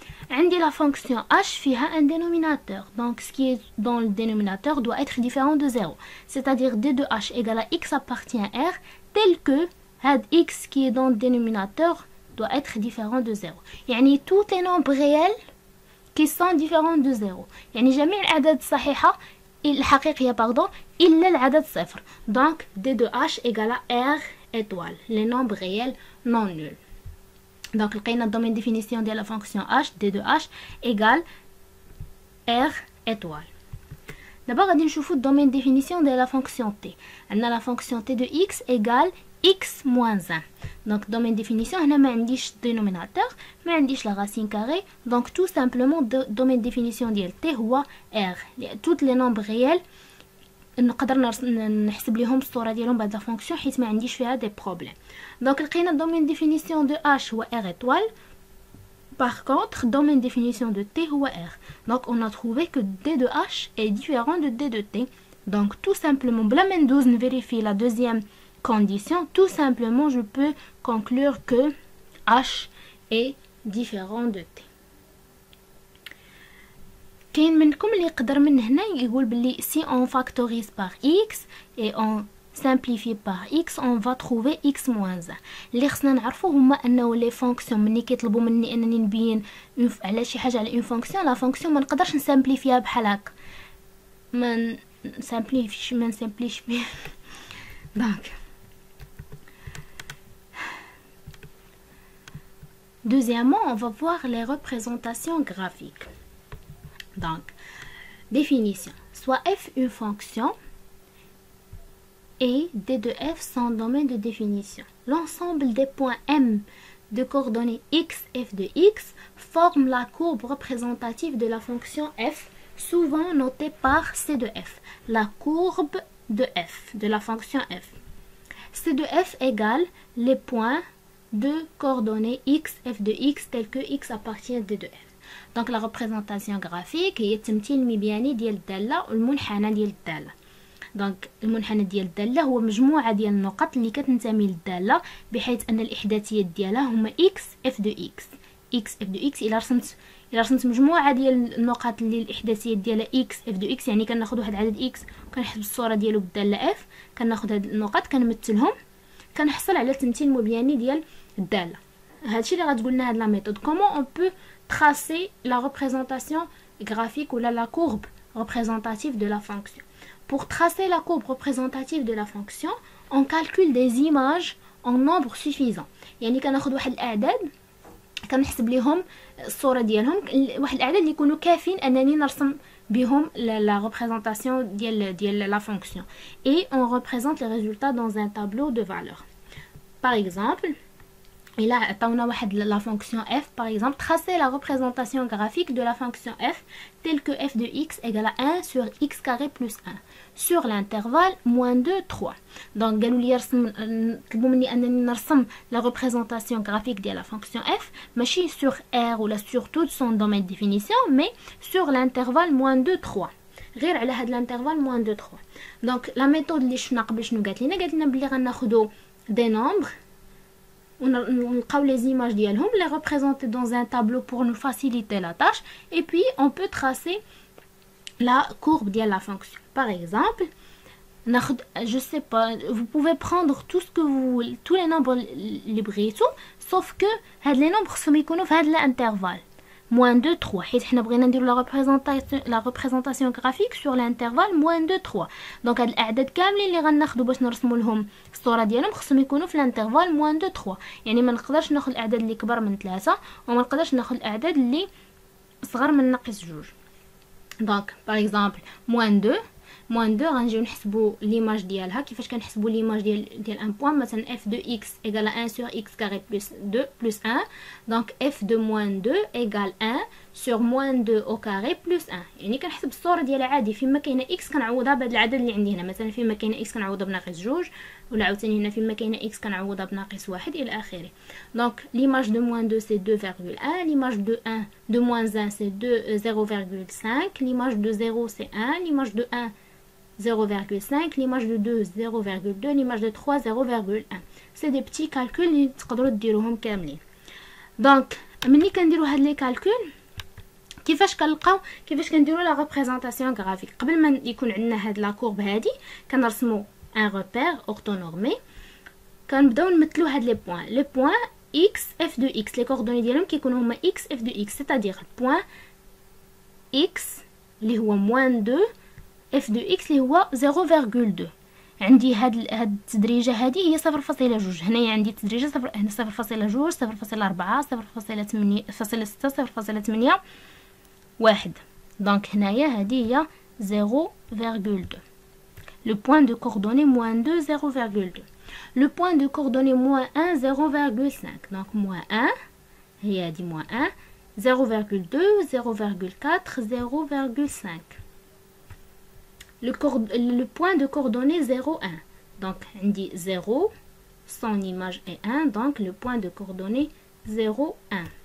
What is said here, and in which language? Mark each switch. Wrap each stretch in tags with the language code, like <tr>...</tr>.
<ar>عندي</ar> <fr>la fonction h فيها un dénominateur, donc ce qui est dans le dénominateur doit être différent de 0, c'est-à-dire d de h égale à x appartient à r tel que</fr> <ar>had</ar> <fr>x qui est dans le dénominateur doit être différent de 0.</fr> <ar>يعني</ar> <fr>tous les nombres réels qui sont différents de 0.</fr> <ar>يعني جميع الأعداد الصحيحة الحقيقية إلا العدد صفر.</ar> <fr>Donc d de h égale à r étoile, les nombres réels non nuls. Donc</fr> <ar>لقينا الدومين</ar> <fr>définition de la fonction h, d de h égale r étoile. D'abord</fr> <ar>غادي نشوفو الدومين</ar> <fr>définition de la fonction t.</fr> <ar>عندنا</ar> <fr>la fonction t de x égale x moins 1. Donc domaine définition</fr> <ar>هنا ما عنديش</ar> <fr>dénominateur,</fr> <ar>ما عنديش</ar> <fr>la racine carrée, donc tout simplement domaine définition</fr> <ar>ديال t هو</ar> <fr>r. Toutes les nombres réels</fr> <ar>نقدر نحسب ليهم الصوره ديالهم بعد لا فونكسيون حيت ما عنديش فيها دي بروبليم. دونك لقينا الدومين ديفينيسيون دو h هو r étoile.</ar> <fr>Par contre, domaine définition de t</fr> <ar>هو</ar> <fr>r. Donc on a trouvé que d de h est différent de d de t. Donc tout simplement</fr> <ar>بلا ما ندوز نفيريفي</ar> <fr>la deuxième condition, tout simplement je peux conclure que h est différent de t.</fr> <ar>كاين منكم اللي يقدر من هنا يقول بلي</ar> <fr>si on factorise par x et on simplifié par x, on va trouver x moins 1.</fr> <ar>اللي خصنا نعرفو هما انه لي فونكسيون ملي كيطلبوا مني انني نبين على شي حاجه على اون فونكسيون، لا فونكسيون ما نقدرش نسامبليفيها بحال هكا، ما نسامبليفيش دونك</ar> <fr>deuxièmement on va voir les représentations graphiques. Donc définition, soit f une fonction et d de f son domaine de définition. L'ensemble des points m de coordonnées x, f de x forme la courbe représentative de la fonction f, souvent notée par c de f. La courbe de f, de la fonction f. c de f égale les points de coordonnées x, f de x tel que x appartient d de f. Donc la représentation graphique</fr> <ar>هي التمثيل المبياني ديال الدالة والمنحنى ديال الدالة. دونك المنحنى ديال الدالة هو مجموعة ديال النقط اللي كتنتمي للدالة بحيث ان الاحداثيات ديالها هما x</ar> <fr>f de x.</fr> <ar>x</ar> <fr>f de x</fr> <ar>الى رسمت مجموعة ديال النقط اللي الاحداثيات ديالها x f de x، يعني كناخذ واحد العدد x وكنحسب الصورة ديالو بالدالة f، كناخذ هاد النقط كنمثلهم، كنحصل على التمثيل المبياني ديال الدالة. هادشي اللي غتقول لنا هاد لا ميثود.</ar> <fr>كومون اون بو tracer la représentation graphique ou la courbe représentative de la fonction. Pour tracer la courbe représentative de la fonction, on calcule des images en nombre suffisant.</fr> <ar>يعني كناخذ واحد الاعداد كنحسب ليهم الصوره ديالهم، واحد الاعداد اللي يكونوا كافيين انني نرسم بهم</ar> <fr>la représentation</fr> <ar>ديال</ar> <fr>la fonction. Et on représente les résultats dans un tableau de valeurs. Par exemple, et là, la fonction f, par exemple, tracer la représentation graphique de la fonction f telle que f de x égale à 1 sur x carré plus 1 sur l'intervalle moins 2, 3. Donc, la représentation graphique de la fonction f,</fr> <ar>ماشي</ar> <fr>sur R ou sur tout son domaine de définition, mais sur l'intervalle moins 2, 3.</fr> <ar>غير على هذا</ar> <fr>l'intervalle moins 2, 3. Donc, la méthode</fr> <ar>اللي شفنا قبل شنو قالت لنا بلي غناخذوا</ar> <fr>des nombres</fr> <ar>ونلقاو</ar> <fr>les images</fr> <ar>ديالهم</ar> <fr>les représenter dans un tableau pour nous faciliter la tâche, et puis on peut tracer la courbe de la fonction. Par exemple, je sais pas, vous pouvez prendre tout ce que vous, tous les nombres</fr> <ar>اللي بغيتو,</ar> <fr>sauf que</fr> <ar>هاد</ar> <fr>les nombres</fr> <ar>خصهم يكونوا في هاد</ar> <fr>l'intervalle moins 2 3</fr> <ar>حيت حنا بغينا نديرو</ar> <fr>la représentation graphique sur l'intervalle moins 2 3.</fr> <ar>دونك هاد الاعداد كاملين اللي غناخدو باش نرسموا لهم الصوره ديالهم خصهم يكونوا في</ar> <fr>l'intervalle moins 2 3.</fr> <ar>يعني ما نقدرش ناخذ الاعداد اللي كبر من 3 وما نقدرش ناخذ الاعداد اللي صغر من ناقص 2. دونك باغ اكزومبل</ar> <fr>moins 2</fr> <ar>غنجيو نحسبوا ليماج ديالها. كيفاش كنحسبوا ليماج ديال ان بوين؟ مثلا</ar> <fr>f de x égale à 1 sur x carré plus 2 plus 1. donc f de moins 2 égale 1 sur moins 2 au carré plus 1.</fr> <ar>يعني كنحسب الصوره ديالها عادي فيما كاينه x كنعوضها بهذا العدد اللي عندي هنا. مثلا فيما كاينه x كنعوضها بناقص 2 ولا عاوتاني هنا فيما كاينه x كنعوضها بناقص 1 الى اخره.</ar> <fr>donc l'image de moins 2 c'est 2,1, l'image de 1 de moins 1 c'est 0,5, l'image de 0 c'est 1, l'image de 1 0,5, l'image de 2 0,2, l'image de 3 0,1. c'est des petits calculs</fr> <ar>اللي تقدروا ديروهم كاملين. دونك ملي كنديروا هاد لي كالكول كيفاش كنديروا لا ريبريزونطاسيون غرافيك؟ قبل ما يكون عندنا هاد لا كورب هادي كنرسموا ان روبير اورتونورمي، كنبداو نمثلوا هاد لي بوين x f de x. لي كوردوني ديالهم كيكونوا هما x f de x,</ar> <fr>c'est-à-dire</fr> <ar>بوين x اللي هو</ar> <fr>moins 2 f de x</fr> <ar>اللي هو 0,2. عندي هاد التدريجه هذه هي 0.2. هنايا عندي تدريجه 0.2 0.4 0.8 0.6 0.8 دونك هنايا هذه هي 0,2.</ar> <fr>le point de coordonnée moins 2 0,2. le point de coordonnée moins 1 0,5. donc moins 1</fr> <ar>هي هذه</ar> <fr>moins 1 0,2 0,4 0,5. le point de coordonnée 0 1. donc</fr> <ar>عندي</ar> <fr>0 son image est 1, donc le point de coordonnée 0 1.</fr>